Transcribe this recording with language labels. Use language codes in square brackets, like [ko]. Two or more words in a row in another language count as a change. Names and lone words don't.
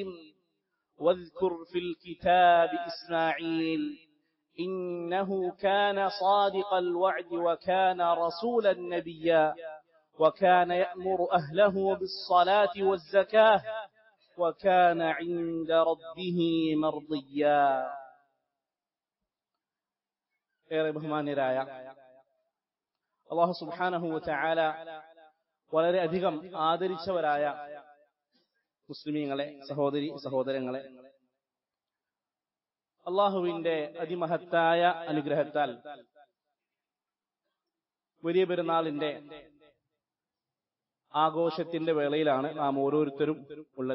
[ar] واذكر في الكتاب إسماعيل إنه كان صادق الوعد وكان رسولا نبيا وكان يأمر أهله بالصلاة والزكاة وكان عند ربه مرضيا. [ml] ഏറെ ബഹുമാന്യരായ അല്ലാഹു [ar] سبحانه وتعالى [ml] വളരെ അധികം ആദരിച്ചവരായ മുസ്ലിമീങ്ങളെ, സഹോദരങ്ങളെ, അല്ലാഹുവിന്റെ അതിമഹത്തായ അനുഗ്രഹത്താൽ വലിയ പെരുന്നാളിന്റെ ആഘോഷത്തിന്റെ വേളയിലാണ് നാം ഓരോരുത്തരും ഉള്ളത്.